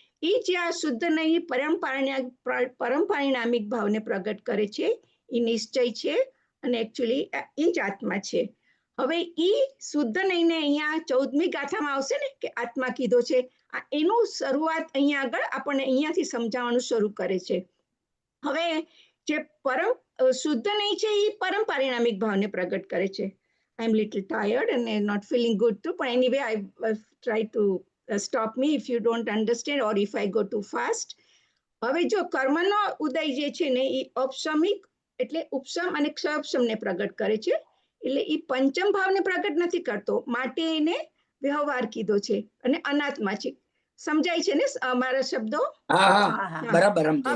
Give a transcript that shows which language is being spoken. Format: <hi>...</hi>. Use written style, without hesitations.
<gu>એ જે આ શુદ્ધ નય પરમપારિણામિક ભાવને પ્રગટ કરે છે, એ નિશ્ચય છે અને એકચ્યુઅલી એ જ આત્મા છે. હવે એ શુદ્ધ નયને અહીંયા 14મી ગાથામાં આવશે ને કે આત્મા કીધો છે, એનું શરૂઆત અહીંયા આગળ આપણને અહીંયાથી સમજાવવાનું શરૂ કરે છે. હવે જે પરમ શુદ્ધ નય છે એ પરમ પારિણામિક ભાવને પ્રગટ કરે છે.</gu> <en>I'm little tired and not feeling good too. But anyway, I try to stop me if you don't understand or if I go too fast.</en> <gu>હવે જો કર્મનો ઉદય જે છે ને એ ઔપસમિક એટલે ઉપસમ અને ક્ષપસમને પ્રગટ કરે છે. એટલે એ પંચમ ભાવને પ્રગટ નથી કરતો, માટે એને વ્યવહાર કીધો છે અને અનાત્મા છે. સમજાય છે ને અમારા શબ્દો? હા હા બરાબર સમજાય</gu>